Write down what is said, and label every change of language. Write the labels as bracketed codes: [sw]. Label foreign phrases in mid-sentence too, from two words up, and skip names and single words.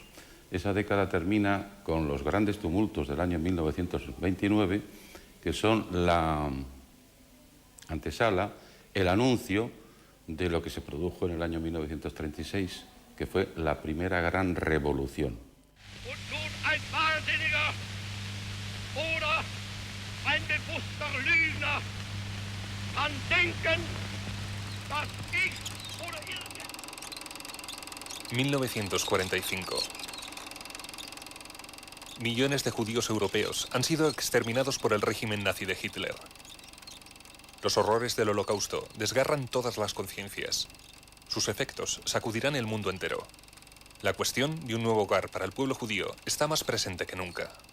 [es] Esa década termina con los grandes tumultos del año 1929, que son la antesala, el anuncio de lo que se produjo en el año 1936, que fue la primera gran revolución. [de] Ein bewusster Lügner kann denken, dass ich oder irgend... [es] 1945. Millones de judíos europeos han sido exterminados por el régimen nazi de Hitler. Los horrores del Holocausto desgarran todas las conciencias. Sus efectos sacudirán el mundo entero. La cuestión de un nuevo hogar para el pueblo judío está más presente que nunca.